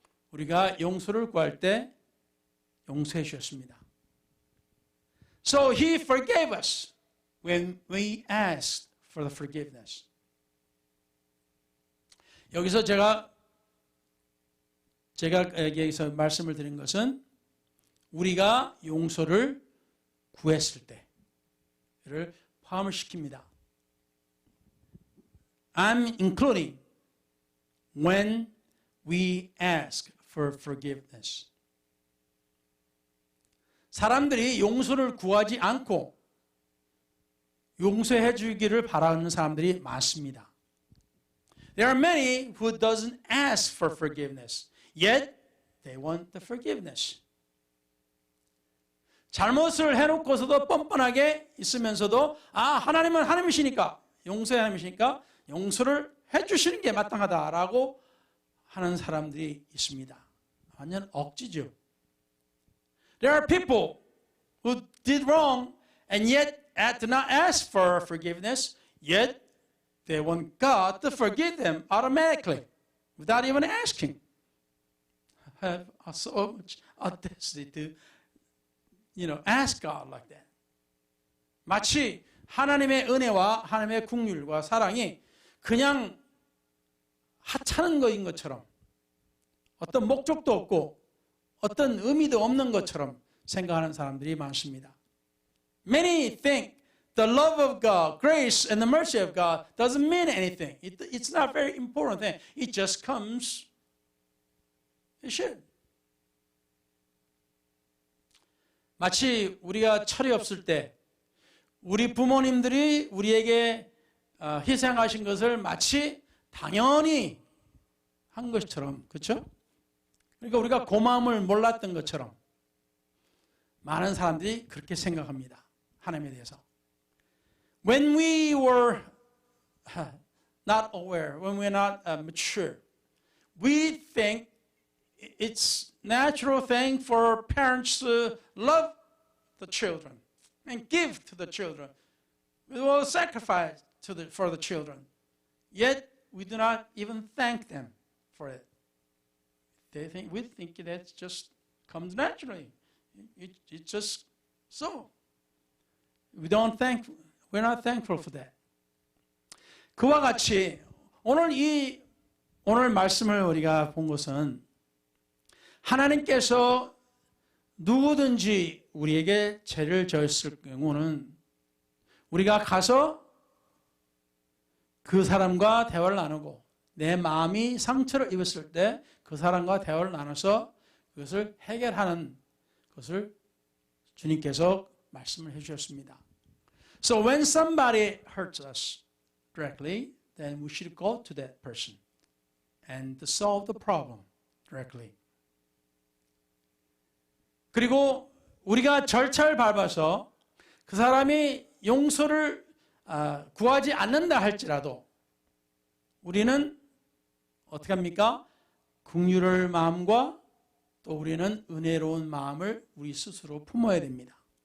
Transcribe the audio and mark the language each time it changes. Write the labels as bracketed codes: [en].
[ko] 우리가 용서를 구할 때 용서해 주셨습니다. [en] So He forgave us when we asked for the forgiveness. [ko] 여기서 제가 여기서 말씀을 드린 것은 우리가 용서를 구했을 때를 포함을 시킵니다. [en] I'm including when we ask for forgiveness. [ko] 사람들이 용서를 구하지 않고 용서해 주기를 바라는 사람들이 많습니다. [en] There are many who doesn't ask for forgiveness, yet they want the forgiveness. [ko] 잘못을 해놓고서도 뻔뻔하게 있으면서도 하나님은 하나님이시니까 용서의 하나님이시니까 용서를 해주시는 게 마땅하다라고 하는 사람들이 있습니다. 완전 억지죠. [en] There are people who did wrong and yet do not ask for forgiveness, yet they want God to forgive them automatically without even asking. Have so much audacity to, ask God like that. [ko] 마치 하나님의 은혜와 하나님의 긍휼과 사랑이 그냥 하찮은 것인 것처럼 어떤 목적도 없고 어떤 의미도 없는 것처럼 생각하는 사람들이 많습니다. [en] Many think the love of God, grace and the mercy of God doesn't mean anything. It's not a very important thing. It just comes. It should. [ko] 마치 우리가 철이 없을 때 우리 부모님들이 우리에게 희생하신 것을 마치 당연히 한 것처럼, 그렇죠? 그러니까 우리가 고마움을 몰랐던 것처럼 많은 사람들이 그렇게 생각합니다. 하나님에 대해서. [en] When we were not aware, when we're not mature, we think it's natural thing for parents to love the children and give to the children. We will sacrifice for the children. Yet we do not even thank them for it. We think that just comes naturally. It's just so. We're not thankful for that. [ko] 그와 같이 오늘 말씀을 우리가 본 것은 하나님께서 누구든지 우리에게 죄를 지었을 경우는 우리가 가서 그 사람과 대화를 나누고 내 마음이 상처를 입었을 때 그 사람과 대화를 나눠서 그것을 해결하는 것을 주님께서 말씀을 해주셨습니다. [en] So when somebody hurts us directly, then we should go to that person and to solve the problem directly. [ko] 그리고 우리가 절차를 밟아서 그 사람이 용서를 구하지 않는다 할지라도 우리는 어떻게 합니까? 긍휼의 마음과 또 우리는 은혜로운 마음을 우리 스스로 품어야 됩니다.